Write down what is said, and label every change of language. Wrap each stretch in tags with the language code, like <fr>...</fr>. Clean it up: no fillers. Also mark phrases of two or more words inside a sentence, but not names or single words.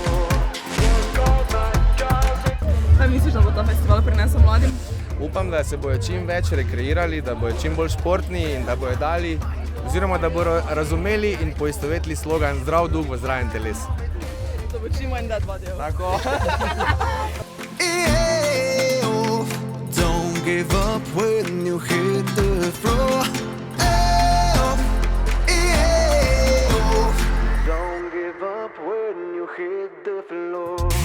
<sl>Kaj misliš, da bo ta festival prinesel mladim? Upam, da se bojo čim več rekreirali, da bojo čim bolj športni in da bojo dali, oziroma da bojo razumeli in poistovetili slogan zdrav duh v zdravem telesu. Da bo čim manj</sl> <en>dead body.</en> <sl>Tako.</sl> <en>Don't give up when you hit the floor. Don't give up when you hit the floor.</en>